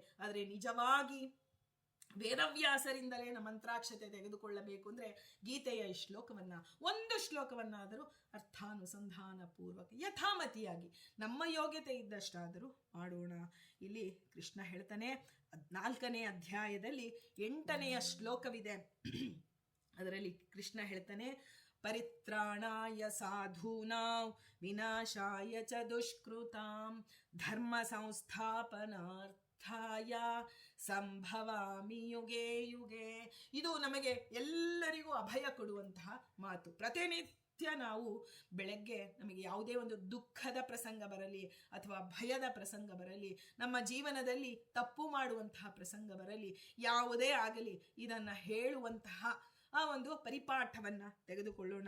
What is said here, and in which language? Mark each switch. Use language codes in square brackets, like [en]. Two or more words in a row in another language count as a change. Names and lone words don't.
[kn] ಆದರೆ ನಿಜವಾಗಿ ವೇದವ್ಯಾಸರಿಂದಲೇ ನಮ್ಮ ಮಂತ್ರಾಕ್ಷತೆ ತೆಗೆದುಕೊಳ್ಳಬೇಕು ಅಂದರೆ ಗೀತೆಯ ಈ ಒಂದು ಶ್ಲೋಕವನ್ನಾದರೂ ಅರ್ಥಾನುಸಂಧಾನ ಪೂರ್ವಕ ಯಥಾಮತಿಯಾಗಿ ನಮ್ಮ ಯೋಗ್ಯತೆ ಇದ್ದಷ್ಟಾದರೂ ಮಾಡೋಣ. ಇಲ್ಲಿ ಕೃಷ್ಣ ಹೇಳ್ತಾನೆ 4ನೇ ಅಧ್ಯಾಯದಲ್ಲಿ 8ನೇ ಶ್ಲೋಕವಿದೆ. ಅದರಲ್ಲಿ ಕೃಷ್ಣ ಹೇಳ್ತಾನೆ, [sa] ಪರಿತ್ರಾಣಾಯ ಸಾಧೂನಾಂ ವಿನಾಶಾಯ ಚ ದುಷ್ಕೃತಾಂ ಧರ್ಮ ಸಂಸ್ಥಾಪನಾರ್ಥ ಸಂಭವಾಮಿ ಯುಗೇ ಯುಗೇ. [kn] ಇದು ನಮಗೆ ಎಲ್ಲರಿಗೂ ಅಭಯ ಕೊಡುವಂತಹ ಮಾತು. ಪ್ರತಿನಿತ್ಯ ನಾವು ಬೆಳಗ್ಗೆ ನಮಗೆ ಯಾವುದೇ ಒಂದು ದುಃಖದ ಪ್ರಸಂಗ ಬರಲಿ ಅಥವಾ ಭಯದ ಪ್ರಸಂಗ ಬರಲಿ, ನಮ್ಮ ಜೀವನದಲ್ಲಿ ತಪ್ಪು ಮಾಡುವಂತಹ ಪ್ರಸಂಗ ಬರಲಿ, ಯಾವುದೇ ಆಗಲಿ ಇದನ್ನು ಹೇಳುವಂತಹ ಆ ಒಂದು ಪರಿಪಾಠವನ್ನ ತೆಗೆದುಕೊಳ್ಳೋಣ.